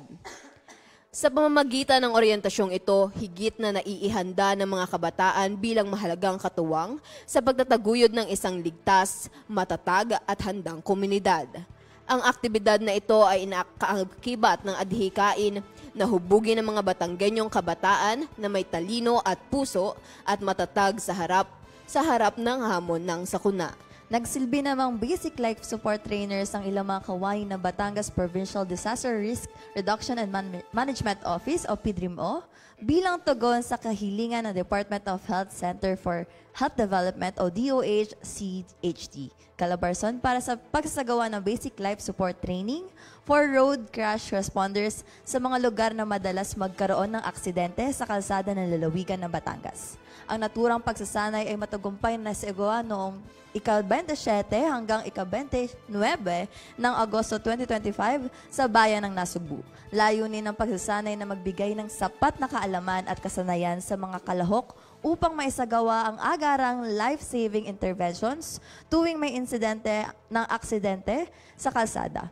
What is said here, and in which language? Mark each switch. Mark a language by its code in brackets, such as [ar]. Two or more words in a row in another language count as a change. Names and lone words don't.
[tl] Sa pamamagitan ng oryentasyong ito, higit na naiihanda ng mga kabataan bilang mahalagang katuwang sa pagtataguyod ng isang ligtas, matatag at handang komunidad. Ang aktibidad na ito ay inaakibat ng adhikain na hubugin ng mga Batanggenyong kabataan na may talino at puso at matatag sa harap ng hamon ng sakuna. Nagsilbi namang [en] basic life support trainers [tl] ang ilang mga kawain ng Batangas Provincial Disaster Risk Reduction and Management Office o PDRIMO bilang tugon sa kahilingan ng Department of Health Center for Health Development o DOH-CHD, Calabarzon para sa pagsasagawa ng [en] basic life support training for road crash responders [tl] sa mga lugar na madalas magkaroon ng aksidente sa kalsada ng lalawigan ng Batangas. Ang naturang pagsasanay ay matagumpay na isagawa noong ika-27 hanggang ika-29 ng Agosto 2025 sa bayan ng Nasugbu. Layunin ng pagsasanay na magbigay ng sapat na kaalaman at kasanayan sa mga kalahok upang maisagawa ang agarang [en] life-saving interventions [tl] tuwing may insidente ng aksidente sa kalsada.